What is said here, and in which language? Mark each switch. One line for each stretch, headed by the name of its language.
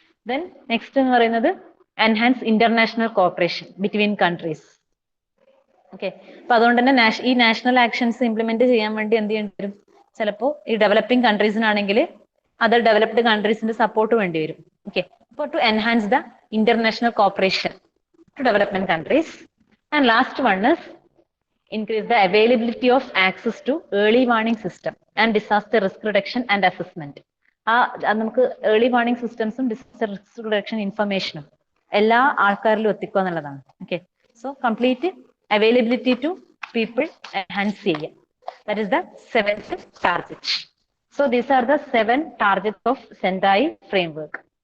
English: Then next എന്ന് പറയുന്നത് enhance international cooperation between countries.
Malayalam: Okay, അപ്പൊ അതുകൊണ്ട് തന്നെ ഈ നാഷണൽ ആക്ഷൻസ് ഇംപ്ലിമെന്റ് ചെയ്യാൻ വേണ്ടി എന്ത് ചെയ്യേണ്ടി വരും, ചിലപ്പോൾ ഈ ഡെവലപ്പിംഗ് കൺട്രീസിനാണെങ്കിൽ അതർ ഡെവലപ്ഡ് കൺട്രീസിന്റെ സപ്പോർട്ട് വേണ്ടി വരും.
English: Okay, അപ്പോൾ to enhance the international cooperation to development countries. And last one is increase the availability of access to early warning system and disaster risk reduction and assessment.
Malayalam: നമുക്ക് early warning സിസ്റ്റംസും disaster risk reduction ഇൻഫർമേഷനും എല്ലാ ആൾക്കാരിലും എത്തിക്കുക എന്നുള്ളതാണ്.
English: Okay, so complete availability to people enhance ചെയ്യുക. That is the seventh target. So these are the 7 targets of Sendai framework.